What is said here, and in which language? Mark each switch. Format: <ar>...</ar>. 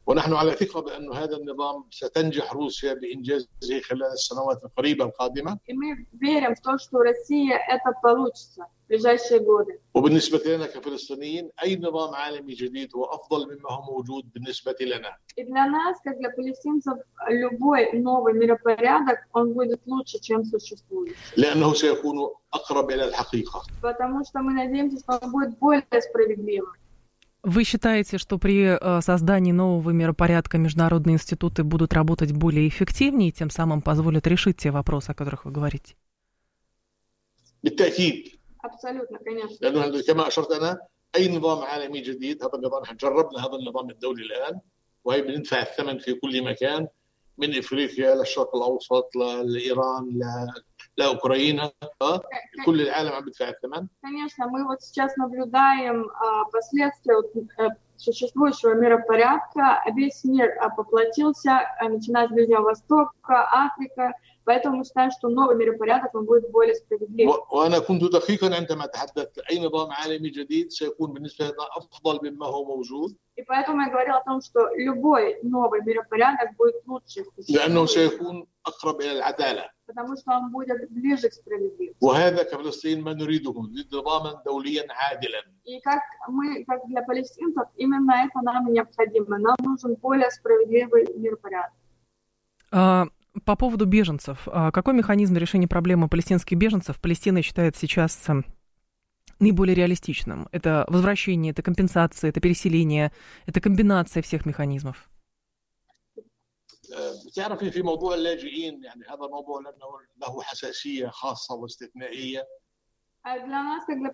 <ar>ونحن على ثقة بأن هذا النظام ستنجح روسيا بإنجازه خلال السنوات القريبة القادمة.</ar> <ru>И мы верим в то, что Россия это получится.</ru> <ar>وبالنسبة لنا كفلسطينيين أي نظام عالمي جديد هو أفضل مما هو موجود بالنسبة لنا.</ar> <ru>Для нас, как для палестинцев, любой новый миропорядок он будет лучше, чем существующий.</ru> <ar>لأنه سيكون أقرب إلى الحقيقة.</ar> <ru>Потому что мы надеемся, что он будет более справедливым. Вы считаете, что при создании нового миропорядка международные институты будут работать более эффективнее и тем самым позволят решить те вопросы, о которых вы говорите?</ru> <ar>بالتأكيد.</ar> <ru>Абсолютно, конечно.</ru> <ar>لأنه كما أشرت أنا أي نظام عالمي جديد هذا النظام إحنا جربنا هذا النظام الدولي الآن وهي بندفع الثمن في كل مكان من إفريقيا للشرق الأوسط لإيران لأوكرانيا كل العالم عم بدفع الثمن.</ar> <ru>Конечно, мы вот сейчас наблюдаем последствия существующего миропорядка. Весь мир поплатился, начиная с Ближнего Востока, Африка. Поэтому мы считаем, что новый миропорядок он будет более справедливым.</ru> <ar>وأنا كنت دقيقا عندما تحدثت أي نظام عالمي جديد سيكون بالنسبة لنا أفضل مما هو موجود.</ar> <ru>И поэтому я говорил о том, что любой новый миропорядок будет лучше.</ru> <ar>لأنه سيكون أقرب إلى العدالة.</ar> <ru>Потому что он будет ближе к справедливости.</ru> <ar>وهذا كفلسطين ما نريده نظاما دوليا عادلا.</ar> <ru>И как мы, как для палестинцев, именно это нам необходимо. Нам нужен более справедливый миропорядок. По поводу беженцев. Какой механизм решения проблемы палестинских беженцев Палестина считает сейчас наиболее реалистичным? Это возвращение, это компенсация, это переселение, это комбинация всех механизмов?</ru> <ar>تعرفي في موضوع اللاجئين يعني هذا موضوع لأنه له حساسية خاصة واستثنائية.</ar>